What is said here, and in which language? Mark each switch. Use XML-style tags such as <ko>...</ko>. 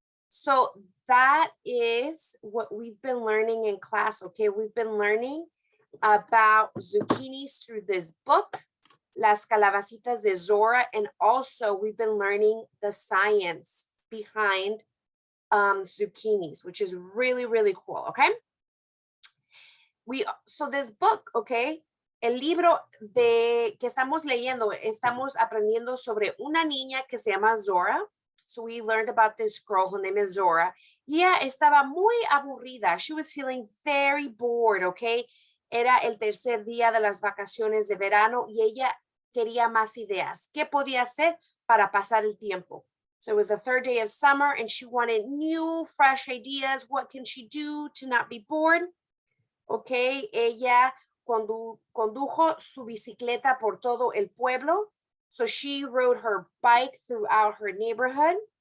<en>So that is what we've been learning in class, okay? We've been learning about zucchinis through this book, Las Calabacitas de Zora, and also we've been learning the science behind zucchinis, which is really, really cool, okay? So this book, okay,</en> <es>el libro que estamos leyendo, estamos aprendiendo sobre una niña que se llama Zora.</es> <en>So we learned about this girl, her name is Zora.</en> <es>Y ella estaba muy aburrida.</es> <en>She was feeling very bored, okay?</en> <es>Era el tercer día de las vacaciones de verano y ella quería más ideas. ¿Qué podía hacer para pasar el tiempo?</es> <en>So it was the third day of summer and she wanted new, fresh ideas. What can she do to not be bored?</en> <es>Okay, ella condujo su bicicleta por todo el pueblo.</es> <en>So she rode her bike throughout her neighborhood.</en>